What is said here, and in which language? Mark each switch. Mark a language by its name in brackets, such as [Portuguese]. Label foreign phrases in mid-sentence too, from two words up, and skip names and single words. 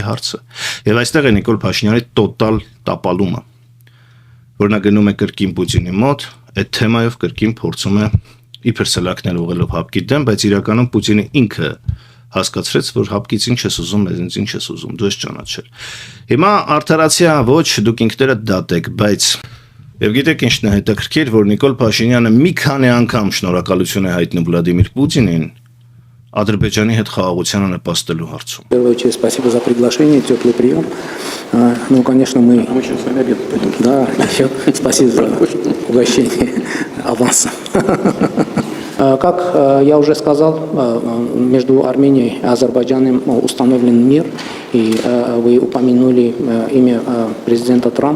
[Armenian] հարցը։ Եվ այստեղ է Նիկոլ Փաշինյանի տոտալ տապալումը, որ նա գնում է կրկին Պուտինի մոտ, այդ թեմայով կրկին փորձում է իբր սլակնել ուղղելով ՀԱՊԿ-ի դեմ, բայց իրականում Պուտինը ինքը հասկացրեց, որ ՀԱՊԿ-ից ինչ ես ուզում, մեզնից ինչ ես ուզում, դու ես ճանաչել։ Հիմա արդարացիա ոչ, դուք ինքներդ դատեք, բայց եւ գիտեք ինչն է հետաքրքիր, որ Նիկոլ Փաշինյանը մի քանի անգամ շնորհակալություն է հայտնում Վլադիմիր Պուտինին Ադրբեջանի հետ խաղաղությանը նպաստելու հարցում։ [Russian] В первую очередь, спасибо за приглашение, теплый прием. Ну, конечно, мы сейчас с вами обед пойдем. Да, еще спасибо за угощение авансом. Как я уже сказал, между Арменией и Азербайджаном установлен мир, и вы упомянули имя президента Трампа.